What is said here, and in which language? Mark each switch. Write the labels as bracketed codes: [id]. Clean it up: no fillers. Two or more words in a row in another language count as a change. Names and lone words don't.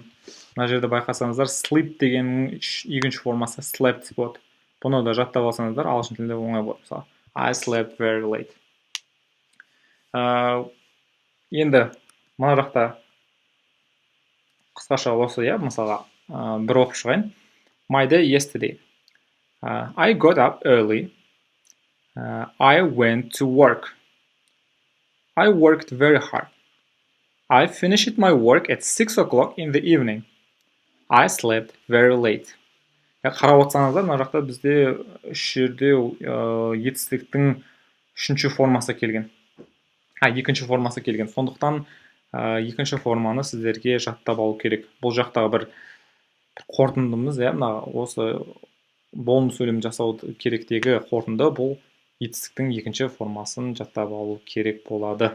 [kk] Мына жерде байқасаңыздар, sleep дегеннің екінші формасы slept болады. Бұны да жаттап алсаңыздар, ағылшын тілінде оңай болады. Мысалы, [en] I slept very late. [kk] Енді мына жақта қысқаша осы, мысалға бір оқып шығайын. [en] My day yesterday. I got up early. I went to work. I worked very hard. I finished my work at 6 o'clock in the evening. I slept very late. [kk] Қарап отырсаңыздар, мына жақта бізде үш жерде етістіктің үшінші формасы келген. Екінші формасы келген. Сондықтан екінші форманы сіздерге жаттап алу керек. Бұл жақтағы бір қорытындымыз, осы болым сөйлем жасау керектегі қорытынды, бұл етістіктің екінші формасын жаттап алу керек болады.